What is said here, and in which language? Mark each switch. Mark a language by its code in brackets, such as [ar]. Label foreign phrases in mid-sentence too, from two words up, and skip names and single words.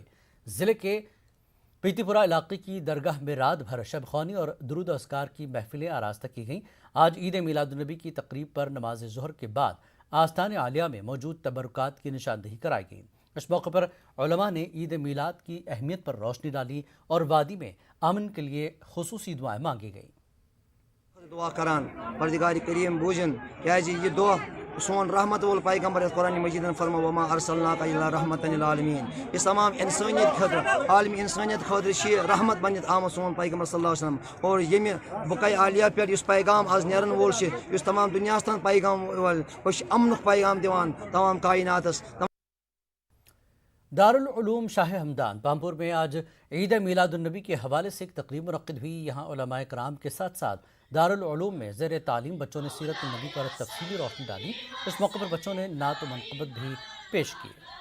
[ur] ضلعے کے پیتی پورہ علاقے کی درگاہ میں رات بھر شب خوانی اور درود اذکار کی محفلیں آراستہ کی گئیں. آج عید میلاد النبی کی تقریب پر نماز ظہر کے بعد آستان عالیہ میں موجود تبرکات کی نشاندہی کرائی گئی. اس موقعے پر علما نے عید میلاد کی اہمیت پر روشنی ڈالی اور وادی میں امن کے لیے خصوصی دعائیں مانگی گئی. [ks] दुआ करान परदिगार करीम बूझन क्या ये दुआ सोन रहमत वोल पैगम्बर कुरान मजीद फरमा [ar] وما أرسلناك إلا رحمة للعالمين. [ks] इस तमाम इंसानियत खतर आलमी इंसानियत खतर रहमत बनित आमद सोन पैगम्बर [ar] صلى الله عليه وسلم [ks] और ये बुकाय आलिया पे पैगाम आज नेरन वोल तमाम दुनिया तन पैगाम अमन पैगाम दिवान तमाम कायनातस। [ur] دارالعلوم شاہ ہمدان پامپور میں آج عید میلاد النبی کے حوالے سے ایک تقریب منعقد ہوئی. یہاں علمائے کرام کے ساتھ ساتھ دارالعلوم میں زیر تعلیم بچوں نے سیرت نبی پر تفصیلی روشنی ڈالی. اس موقعے پر بچوں نے نعت و منقبت بھی پیش کی.